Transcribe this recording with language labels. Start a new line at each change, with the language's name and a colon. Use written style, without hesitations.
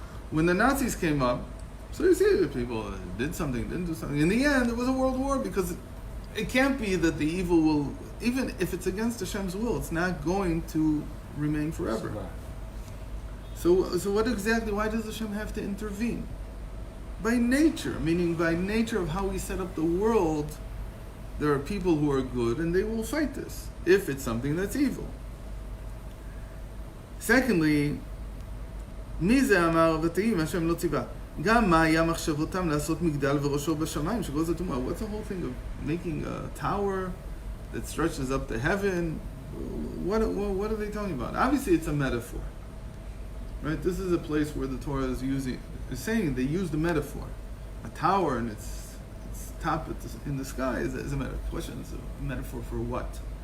English: When the Nazis came up, so you see people did something, didn't do something. In the end, it was a world war, because it can't be that the evil will, even if it's against Hashem's will, it's not going to remain forever. So what exactly, why does Hashem have to intervene? By nature, meaning by nature of how He set up the world, there are people who are good and they will fight this, if it's something that's evil.
Hebrew: Secondly, מי זה אמר ותהי השם לא ציווה? גם מה היה מחשבותם לעשות מגדל וראשו בשמיים שגוז הטומאה?
English: What's the whole thing of making a tower that stretches up to heaven? What are they talking about? Obviously it's a metaphor. Right? This is a place where the Torah is saying they use the metaphor. A tower and its top in the sky is a metaphor. The question is a metaphor for what?